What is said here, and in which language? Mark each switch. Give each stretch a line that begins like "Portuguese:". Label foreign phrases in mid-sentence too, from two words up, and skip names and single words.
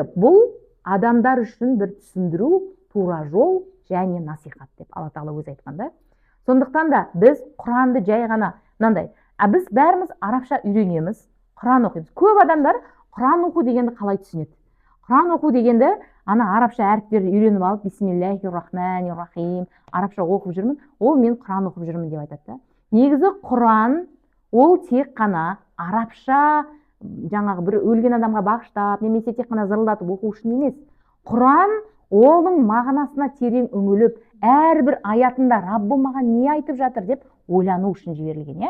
Kazakh: Бұл адамдар үшін бір түсіндіру, тура жол және насихат деп Алла Тағала өзі айтқанда. Сондықтан да біз Құранды жай ғана мынандай, біз бәріміз арабша үйренеміз, Құран оқимыз. Көп адамдар Құран оқу дегенді қалай түсінеді? Құран оқу дегенді ана арабша әріптерді үйреніп алып,
Arabic: بسم الله الرحمن الرحيم,
Kazakh: арабша оқып жүрмін, ол мен Құран оқып жүрмін деп айтады. Негізі Құран ол тек қана арабша жаңағы бір өлген адамға бағыштап, немесе тек қана зырылдатып оқу үшін емес. Құран оның мағынасына терең үңіліп, әрбір аятында Раббым маған не айтып жатыр деп ойлану үшін жіберілген.